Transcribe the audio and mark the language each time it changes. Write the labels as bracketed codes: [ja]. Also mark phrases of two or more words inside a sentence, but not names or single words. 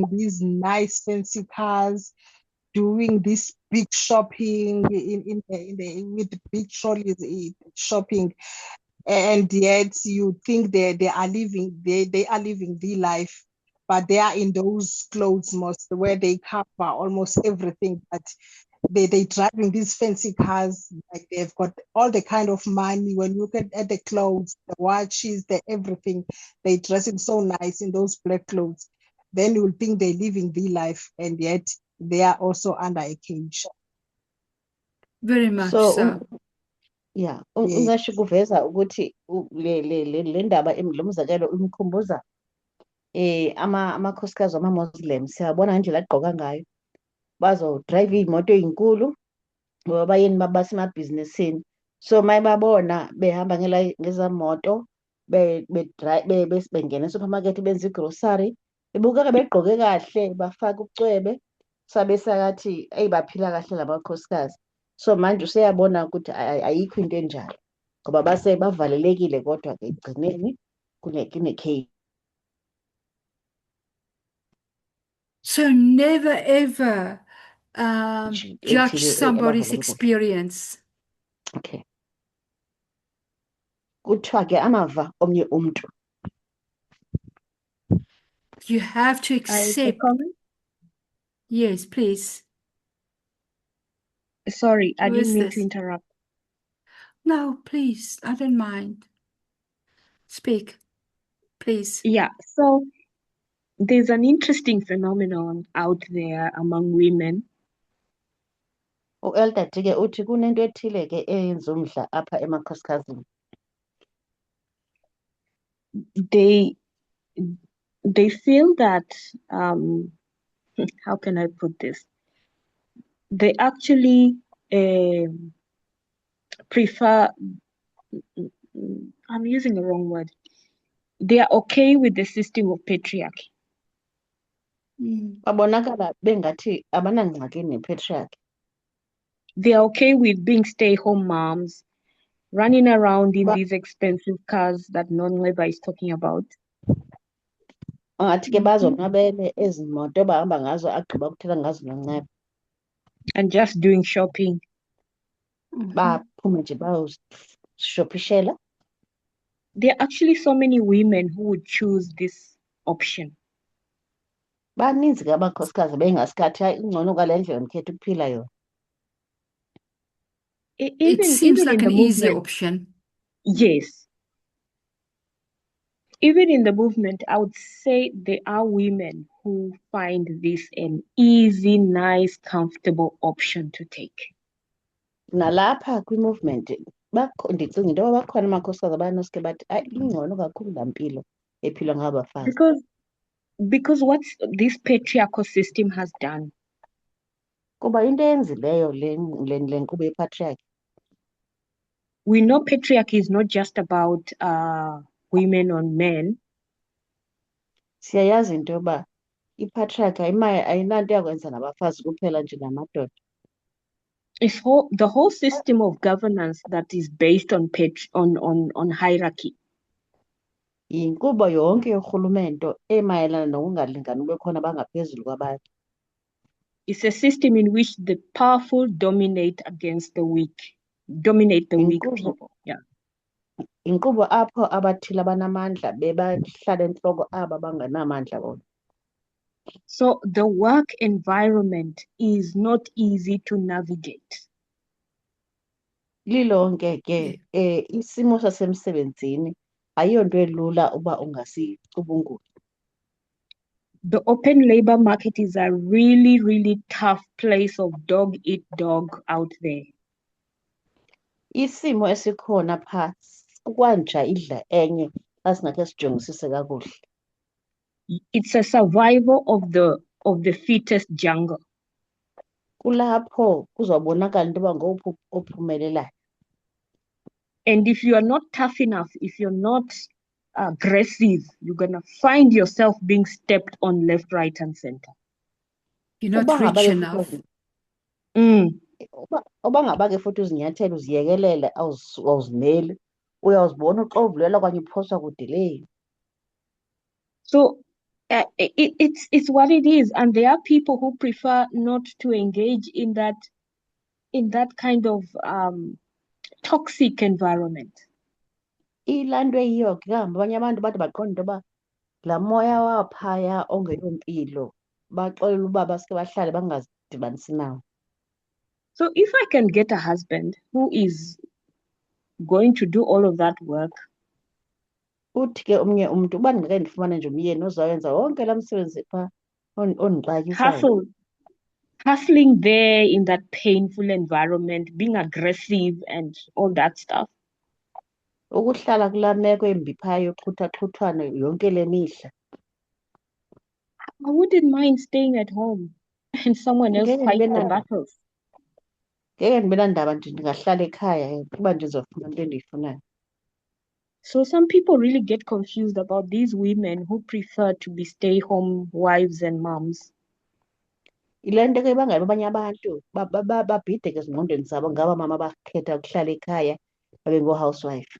[en] these nice fancy cars, doing this big shopping with big trolleys shopping, and yet you think they are living the life, but they are in those clothes most where they cover almost everything, but they driving these fancy cars, like they've got all the kind of money. When you look at the clothes, the watches, the everything, they dressing so nice in those black clothes, then you will think they're living the life, and yet they are also under a cage. Very much So so. yeah, Yeah. [zu] ungasho kuveza ukuthi le ndaba lo mzekelo umkhumbuza amakhosikazi ama-Muslim, siyabona ngendlela agqoka ngayo, bazodrayiva iy'moto ey'nkulu ngoba bayeni basemabhizinisini. So mayibabona behamba ngezamoto bengena e-supermarket benza igrosari, bebukeka begqoke kahle, bafaka ubucwebe, sabe sakathi eyi baphila kahle lamakhosikazi. So manje useyabona ukuthi ayikho into enjalo ngoba base bavalelekile, kodwa-ke ekugcineni kune-cage. [en] So never ever judge [zu] ethile [en] somebody's [zu] abavalelekile. [en] experience. Okay. [xh] Kuthiwa-ke amava omnye umntu. [en] You have to I accept. comment. Yes, please. Sorry, I Who didn't is mean this? to interrupt. No, please. I don't mind. Speak, please. Yeah, so there's an interesting phenomenon out there among women. [xh] U-Elder Dike uthi kunento ethile-ke eyenza umdla apha emakhosikazini. [en] They feel that how can I put this? They actually prefer, I'm using the wrong word. They are okay with the system of patriarchy. [xh] Babonakala bengathi abanangxaki ne-patriarchy. [en] They are okay with being stay-home moms, running around in [xh] Ba- [en] these expensive cars that Non-Labor is talking about. [xh] Angathi ke bazonwabele ezi moto bahamba ngazo agqiba kuthela ngazo noNceba. [en] And just doing shopping. [zu] Baphume nje bayoshopishela. [en] There are actually so many women who would choose this option. [xh] Baninzi ke amakhosikazi bengasikhathi hayi ingcono kwale ndlela ndikhetha ukuphila yona. [en] It seems like in the an easier movement, option. yes. Even in the movement, I would say there are women who find this an easy, nice, comfortable option to take. [xh] Nalapha kwi-movement ndicinga into yoba bakhona amakhosikazi abanoske bathi hayi ingcono kakhulu laa mpilo ephilwa ngabafazi. [en] Because what this patriarchal system has done, [xh] Kuba into eyenzileyo le nkqubo yepatriarchy. [en] we know patriarchy is not just about women on men. [xh] Siyayazi into yoba ipatriarchy ayinanto yakwenza nabafazi kuphela nje namadoda. [en] The whole system of governance that is based on on hierarchy. [xh] Yinkqubo yonke yorhulumente emayelana nokungalingani kube khona abangaphezulu kwabanye. [en] It's a system in which the powerful dominate against the weak, dominate the weak [xh] Yinkqubo [en] people. Yeah. [xh] yinkqubo apho abathile abanamandla bebahlala entloko aba bangenamandla bona. [en] So the work environment is not easy to navigate. [xh] Lilonke ke isimo sasemsebenzini ayiyonto elula uba ungasicubungula. [en] The open labor market is a really, really tough place of dog eat dog out there. [xh] Isimo esikhona pha kukwanja idla enye xa singakhe sijongisise kakuhle. [en] It's a survival of the fittest jungle. [xh] Kulapho kuzobonakala into yoba ngowuphi ophumelelayo. [en] And if you are not tough enough, if you're not aggressive, you're gonna find yourself being stepped on left, right, and center. You're not [xh] Uba ngaba [en] rich [xh] ke [en] enough. [xh] futhi uba ngaba ke futhi uzinyathelo uziyekelele awuzimeli uyawuzibona uxovulelwa okanye uphoswa kude leyo. [en] So it's what it is, and there are people who prefer not to engage in that kind of toxic environment. [xh] Ilaa nto eyiyo ke kambe abanye abantu bade baqonde into yoba laa moya waphaya ongeyompilo baxelela uba baske bahlale bangazidibanisi nawo. [en] So if I can get a husband who is going to do all of that work, [xh] Uthi ke omnye umntu uba ndingeke ndifumane nje umyeni ozawenza wonke laa msebenzi phaa ondixatyisayo. [en] hustling there in that painful environment, being aggressive and all that stuff. [xh] Ukuhlala kulaa meko embi phaa yoxhuthaxhuthwano yonke le mihla. [en] I wouldn't mind staying at home and someone else [xh] Ngeke [en] fight [xh] ndibe [en] the [xh] nandaba [en] battles. [xh] ngeke ndibe nandaba nje ndingahlala ekhaya kuba ndizofuna into endiyifunayo. [en] So some people really get confused about these women who prefer to be stay-home wives and moms. [xh] Yile nto ke ibangela abanye abantu babhideke ezingqondweni zabo ngaba mama bakhetha ukuhlala ekhaya babe ngoo-housewife.